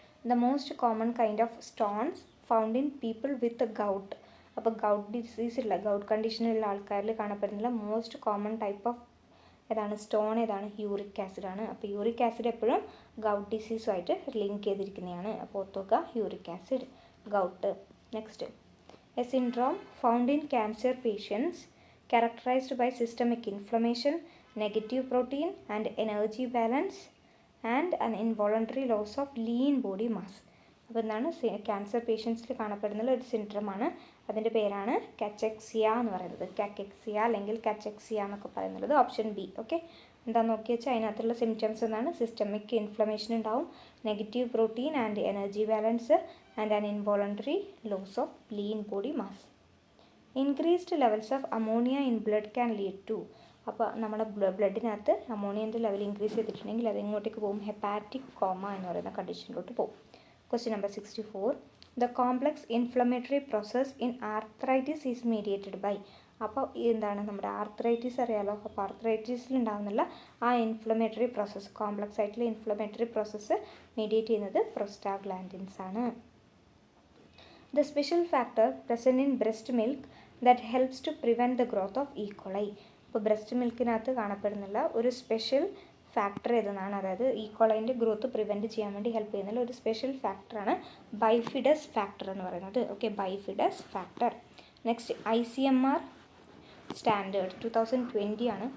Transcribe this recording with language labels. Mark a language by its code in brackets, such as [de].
[en] The most common kind of stones found in people with gout. [ml] അപ്പോൾ gout disease ഉള്ള, gout കണ്ടീഷനുള്ള ആൾക്കാരിൽ കാണപ്പെടുന്നില്ല most common type of ഏതാണ്? Stone ഏതാണ്? Uric acid ആണ്. അപ്പോൾ യൂറിക് ആസിഡ് എപ്പോഴും ഗൗട്ട് ഡിസീസുമായിട്ട് ലിങ്ക് ചെയ്തിരിക്കുന്നതാണ്. അപ്പോൾ ഓർത്തുക, uric acid, gout. [en] Next, a syndrome found in cancer patients characterized by systemic inflammation, negative protein and energy balance and an involuntary loss of lean body mass. [ml] അപ്പോൾ എന്താണ്? Cancer പേഷ്യൻസിൽ കാണപ്പെടുന്ന ഒരു സിൻഡ്രോമാണ്. അതിൻ്റെ പേരാണ് കാച്ചെക്സിയ എന്ന് പറയുന്നത്. കാക്കെക്സിയ അല്ലെങ്കിൽ കാച്ചെക്സിയ എന്നൊക്കെ പറയുന്നത് ഓപ്ഷൻ ബി. ഓക്കെ, എന്താണെന്ന് നോക്കി വെച്ചാൽ അതിനകത്തുള്ള സിംറ്റംസ് എന്താണ്? [en] Systemic inflammation ഉണ്ടാവും, negative protein and energy balance and an involuntary loss of lean body mass. Increased levels of ammonia in blood can lead to. [ml] അപ്പോൾ നമ്മുടെ ബ്ലഡിനകത്ത് അമോണിയൻ്റെ ലെവൽ ഇൻക്രീസ് ചെയ്തിട്ടുണ്ടെങ്കിൽ അത് എങ്ങോട്ടേക്ക് പോകും? ഹെപ്പാറ്റിക് കോമ എന്ന് പറയുന്ന കണ്ടീഷനിലോട്ട് പോകും. Question number 64. [en] The complex inflammatory process in arthritis is mediated by. [ml] അപ്പോൾ എന്താണ്? നമ്മുടെ ആർത്രൈറ്റിസ് അറിയാലോ. അപ്പോൾ ആർത്രൈറ്റിസിൽ ഉണ്ടാകുന്നുള്ള ആ ഇൻഫ്ലമേറ്ററി പ്രോസസ്സ്, കോംപ്ലക്സ് ആയിട്ടുള്ള ഇൻഫ്ലമേറ്ററി പ്രോസസ്സ് മീഡിയേറ്റ് ചെയ്യുന്നത് പ്രോസ്റ്റാഗ്ലാൻഡിൻസ് ആണ്. [en] The special factor present in breast milk that helps to prevent the growth of E. coli. [ml] ഇപ്പോൾ ബ്രസ്റ്റ് മിൽക്കിനകത്ത് കാണപ്പെടുന്നുള്ള ഒരു സ്പെഷ്യൽ ഫാക്ടർ ഏതെന്നാണ്, അതായത് ഈ കൊളൈൻ്റെ ഗ്രോത്ത് പ്രിവെൻറ്റ് ചെയ്യാൻ വേണ്ടി ഹെൽപ്പ് ചെയ്യുന്ന ഒരു സ്പെഷ്യൽ ഫാക്ടറാണ് ബൈഫിഡസ് ഫാക്ടർ എന്ന് പറയുന്നത്. Okay, ബൈഫിഡസ് factor. Next ICMR standard 2020 ആണ്.